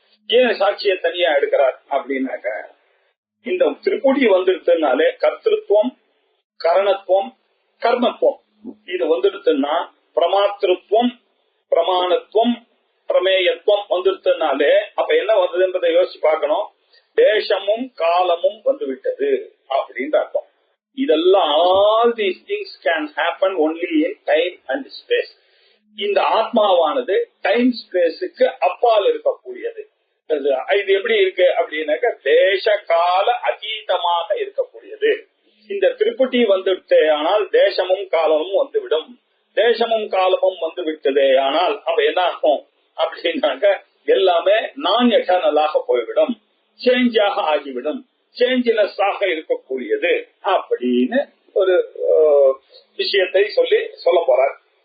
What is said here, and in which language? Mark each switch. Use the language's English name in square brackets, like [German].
[Tamil] ஏன் சாட்சியை தனியா எடுக்கிறார் அப்படின்னாக்க, இந்த திரிபுடி வந்துடுதுனாலே கர்த்திருவம், கரணத்துவம், கர்மத்துவம் இது வந்துடுதுன்னா பிரமாத்திருத்துவம், பிரமாணத்துவம், பிரமேயத்துவம் வந்துடுதுனாலே அப்ப என்ன வந்ததுன்றதை யோசிச்சு பார்க்கணும். தேசமும் காலமும் வந்துவிட்டது அப்படின்ற அர்த்தம். இதெல்லாம் [English] all these things can happen only in time and space. [Tamil] இந்த ஆத்மாவானது டைம் ஸ்பேஸுக்கு அப்பால் இருக்கக்கூடியது. இது எப்படி இருக்கு அப்படின்னாக்க தேச கால அதீதமாக இருக்கக்கூடியது. இந்த திரிபுடி வந்துவிட்டே ஆனால் தேசமும் காலமும் வந்துவிடும். தேசமும் காலமும் வந்து விட்டதே ஆனால் அப்ப என்ன ஆகும் அப்படின்னாக்க எல்லாமே நான் எட்டர்னலாக போய்விடும், சேஞ்சாக ஆகிவிடும், சேஞ்ச்லெஸ் ஆக இருக்கக்கூடியது அப்படின்னு ஒரு விஷயத்தை சொல்ல போறார்.